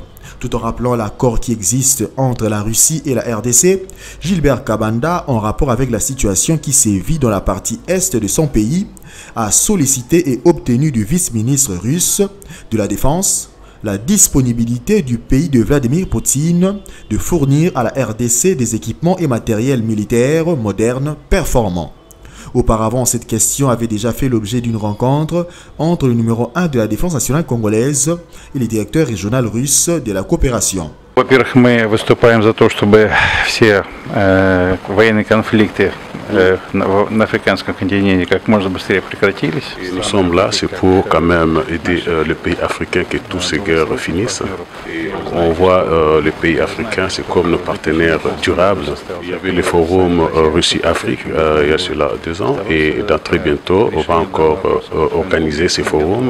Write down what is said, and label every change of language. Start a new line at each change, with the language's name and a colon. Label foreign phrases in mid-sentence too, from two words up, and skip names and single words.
French: Tout en rappelant l'accord qui existe entre la Russie et la RDC, Gilbert Kabanda, en rapport avec la situation qui sévit dans la partie est de son pays, a sollicité et obtenu du vice-ministre russe de la Défense la disponibilité du pays de Vladimir Poutine de fournir à la RDC des équipements et matériels militaires modernes performants. Auparavant, cette question avait déjà fait l'objet d'une rencontre entre le numéro 1 de la défense nationale congolaise et le directeur régional russe de la coopération.
Russian: Во-первых, мы выступаем за то, чтобы все военные конфликты на африканском континенте как можно быстрее прекратились.
French: Nous sommes là, c'est pour quand même aider les pays africains que toutes ces guerres finissent. On voit les pays africains, c'est comme nos partenaires durables. Il y avait le forum Russie-Afrique il y a cela 2 ans et dans très bientôt, on va encore organiser ces forums.